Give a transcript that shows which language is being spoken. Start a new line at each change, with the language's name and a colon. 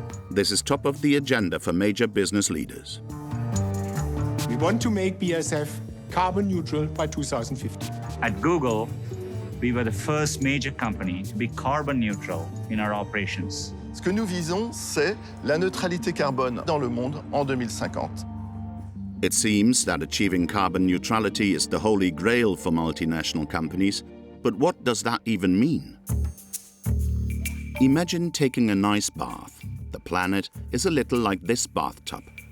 English: This is top of the agenda for major business leaders. We want to make BASF carbon neutral by 2050. At Google, we were the first major company to be carbon neutral in our operations.
French: Ce que nous visons, c'est la neutralité carbone dans le monde en 2050.
English: It seems that achieving carbon neutrality is the holy grail for multinational companies, but what does that even mean? Imagine taking a nice bath. The planet is a little like this bathtub.